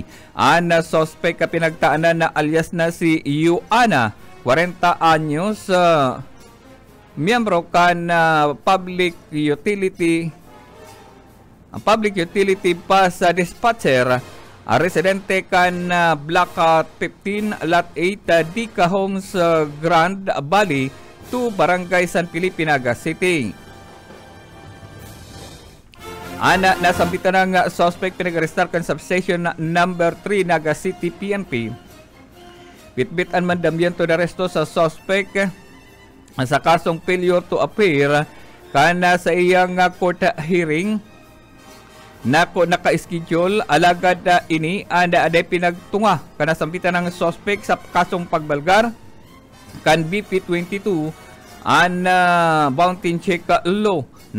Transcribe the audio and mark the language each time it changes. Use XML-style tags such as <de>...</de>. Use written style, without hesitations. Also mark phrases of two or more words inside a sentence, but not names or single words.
<bik>Ang suspect pinagtaanan na alias na si Yuana, 40 anyos, miyembro kan</bik> <en>public utility pass dispatcher,</en> <bik>residente kan Block 15 Lot 8 Dica Homes, Grand Valley 2, Barangay San Felipe, Naga City. Nasampitan ng suspect pinag-arestar kan substation number 3 Naga City PNP. Bitbit ang mandamyento na resto sa suspect sa kasong</bik> <en>failure to appear</en> <bik>kana sa iyang</bik> <en>court hearing</en> <bik>naka-schedule alagad ini aday pinagtunga kana sampitan ng suspect sa kasong pagbalgar kan BP22</bik> <en>bounty check law</en> <bik>na</bik>